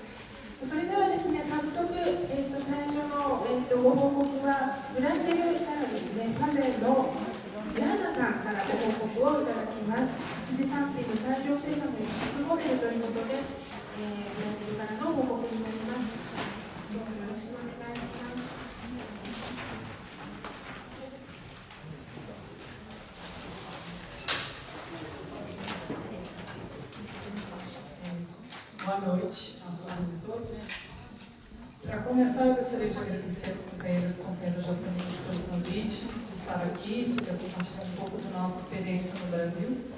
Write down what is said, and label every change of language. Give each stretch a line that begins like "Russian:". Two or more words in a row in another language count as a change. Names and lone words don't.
Japanese: それではですね、早速、最初の、ご報告は、ブラジルからですね、パゼのジアーナさんからご報告をいただきます。一次産品の大量生産の輸出モデルということで、ブラジルからの報告になります。どうぞよろしくお願いします。
Portuguese: Boa noite a todos e todas. Para começar, eu gostaria de agradecer aos companheiros e companheiras japoneses pelo convite, de estar aqui, de compartilhar um pouco da nossa experiência no Brasil.